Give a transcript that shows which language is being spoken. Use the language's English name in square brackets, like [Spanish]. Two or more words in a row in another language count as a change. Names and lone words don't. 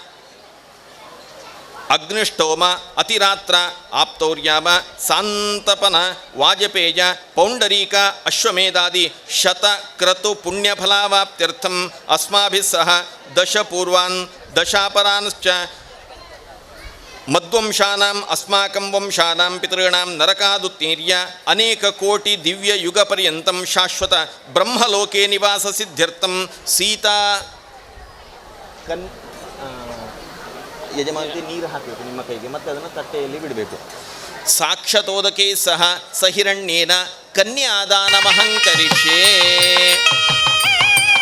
[Sanskrit] अग्निष्टोम अतिरात्र आप्तौर्याम सांतपन वाजपेय पौंडरीक अश्वमेधादि शतक्रतु पुण्यफलावाप्त्यर्थम् अस्माभिः सह दशपूर्वान् दशापरांश्च मद्वंशानाम् अस्माकं वंशानां पितॄणां नरकादुत्तीर्य अनेककोटि दिव्ययुगपर्यन्तं शाश्वत ब्रह्मलोके निवाससिद्ध्यर्थं सीता [Kannada] ಯಜಮಾನತೆ ನೀರು ಹಾಕಬೇಕು ನಿಮ್ಮ ಕೈಗೆ, ಮತ್ತು ಅದನ್ನು ತಟ್ಟೆಯಲ್ಲಿ ಬಿಡಬೇಕು. [Sanskrit] ಸಾಕ್ಷತೋದಕೆ ಸಹ ಸಹಿರಣ್ಯೇನ ಕನ್ಯಾದಾನಮಹಂಕರಿಷ್ಯೇ.